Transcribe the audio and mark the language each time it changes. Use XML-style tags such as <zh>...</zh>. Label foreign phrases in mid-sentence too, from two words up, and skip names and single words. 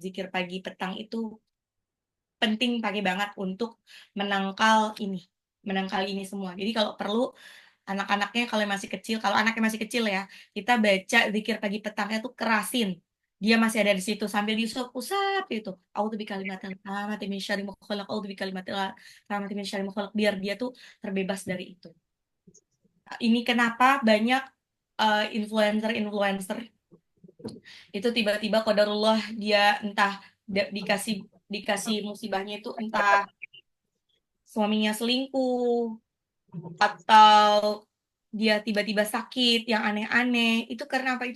<id>Zikir pagi petang itu penting pakai banget untuk menangkal menangkal ini semua. Jadi kalau perlu anak-anaknya kalau anaknya masih kecil ya, kita baca zikir pagi petangnya tuh kerasin. Dia masih ada di situ sambil diusap-usap itu.</id> <ar>أعوذ بكلمات التامات من شر ما خلق، أعوذ بكلمات التامات من شر ما خلق,</ar> <id>biar dia tuh terbebas dari itu. Ini kenapa banyak influencer-influencer itu tiba-tiba qadarullah dia entah dikasih dikasih musibahnya itu entah suaminya selingkuh atau dia tiba-tiba sakit yang aneh-aneh, itu karena apa?</id>